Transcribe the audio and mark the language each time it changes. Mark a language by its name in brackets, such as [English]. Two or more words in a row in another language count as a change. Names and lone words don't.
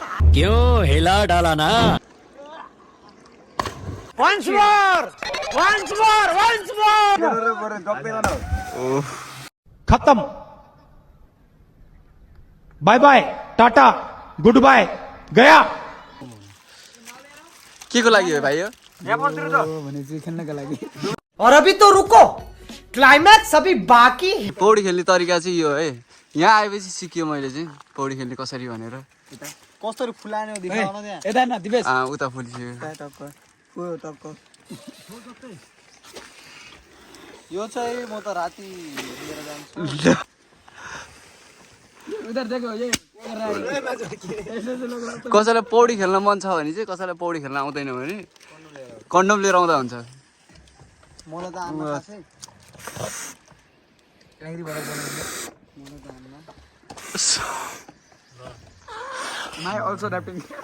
[Hindi] क्यों हिला डाला ना। [English] Once more! Once more! Once more! खत्म bye bye tata good bye गया [Nepali] के को लागि हो भाइ यो [Hindi] और अभी तो रुको क्लाइमैक्स अभी बाकी है। [Nepali] पौडी खेल्ने तरिका चाहिँ यो है यहाँ आएपछि सिक्यो मैले चाहिँ पौडी खेल्ने कसरी भनेर कसरी फुलाने हो देखाउन त्यहाँ यता न दिवेश उता फुलिसक्यो यो चाहिँ म त राति लिएर जान्छु [Hindi] उधर देखो ये [Nepali] कसैलाई पौडी खेल्न मन छ भने चाहिँ कसैलाई पौडी खेल्न आउँदैन भने कन्डम लिएर आउँदा हुन्छ मलाई त आमा खासै [English] my also wrapping